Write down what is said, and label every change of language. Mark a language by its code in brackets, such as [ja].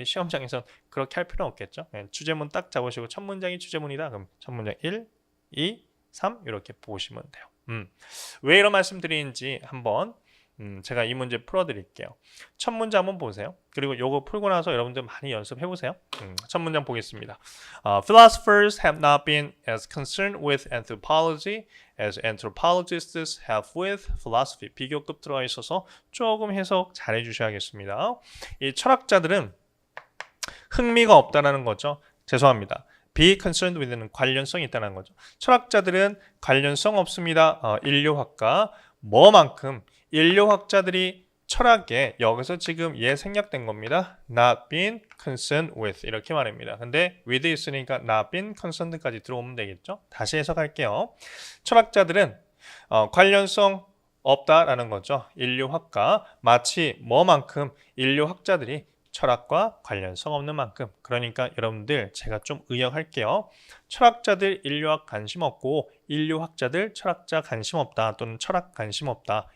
[ko] 근데 시험장에서는 그렇게 할 필요는 없겠죠. 주제문 딱 잡으시고 첫 문장이 주제문이다. 그럼 첫 문장 1, 2, 3 이렇게 보시면 돼요. 왜 이런 말씀 드리는지 한번 제가 이 문제 풀어드릴게요. 첫 문장 한번 보세요. 그리고 요거 풀고 나서 여러분들 많이 연습해보세요. 첫 문장 보겠습니다. [en] Philosophers have not been as concerned with anthropology as anthropologists have with philosophy. [ko] 비교급 들어가 있어서 조금 해석 잘 해주셔야겠습니다. 이 철학자들은 흥미가 없다라는 거죠. 죄송합니다. [en] be concerned with [ko] 는 관련성이 있다는 거죠. 철학자들은 관련성 없습니다. 인류학과 뭐만큼 인류학자들이 철학에 여기서 지금 생략된 겁니다. [en] Not been concerned with [ko] 이렇게 말합니다. 근데 with 있으니까 [en] not been concerned [ko] 까지 들어오면 되겠죠. 다시 해석할게요. 철학자들은 관련성 없다라는 거죠. 인류학과 마치 뭐만큼 인류학자들이 철학과 관련성 없는 만큼. 그러니까 여러분들 제가 좀 의역할게요. 철학자들 인류학 관심 없고 인류학자들 철학자 관심 없다 또는 철학 관심 없다.